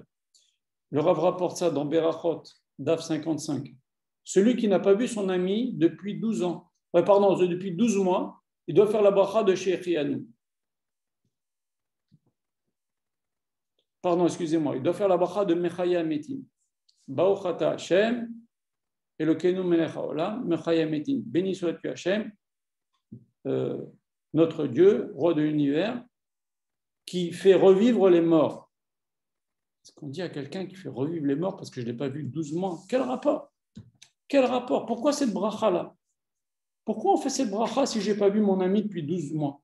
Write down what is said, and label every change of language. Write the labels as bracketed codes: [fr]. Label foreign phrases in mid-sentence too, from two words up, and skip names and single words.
[fr] Le Rav rapporte ça dans Berachot, Daf 55. Celui qui n'a pas vu son ami depuis 12 ans, depuis 12 mois, il doit faire la bracha de Shechianu. Excusez-moi, il doit faire la bracha de [he] מחיה מתים. ברוך אתה השם, אלוקינו מלך העולם, מחיה מתים. [fr] Béni sois-tu Hashem, notre Dieu, roi de l'univers, qui fait revivre les morts. qu'on dit à quelqu'un qui fait revivre les morts parce que je ne l'ai pas vu 12 mois. Quel rapport? Quel rapport? Pourquoi cette bracha-là? Pourquoi on fait cette bracha si je n'ai pas vu mon ami depuis 12 mois?